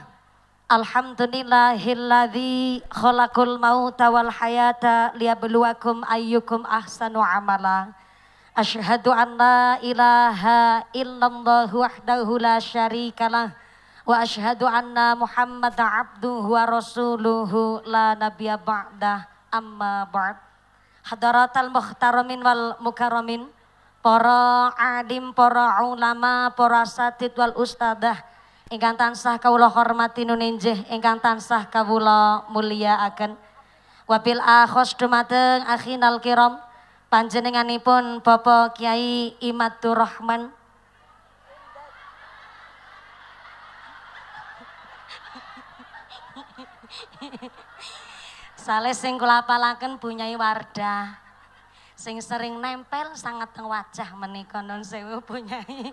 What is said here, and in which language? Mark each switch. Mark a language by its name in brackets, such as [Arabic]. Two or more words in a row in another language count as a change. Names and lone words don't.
[Arabic] الحمد لله الذي خلق الموت والحياة ليبلوكم أيكم أحسن عملا. أشهد أن لا إله إلا الله وحده لا شريك له وأشهد أن محمدا عبده ورسوله لا نبي بعده. أما بعد. حضرات المحترمين والمكرمين, [Javanese] para alim, para ulama, para [Arabic] الأساتيذ والأستاذة [Javanese] ingkang tansah kawula hormati nuninjih, ingkang tansah kawula mulyakaken. [Arabic] وبالأخص [Javanese] dumateng [Arabic] أخينا الكرام [Javanese] panjenenganipun Bapak Kiai Imadur Rahman saleh sing kula apalaken Bu Nyai Wardah sing sering nempel sangat teng wajah menika nun sewu Bu Nyai.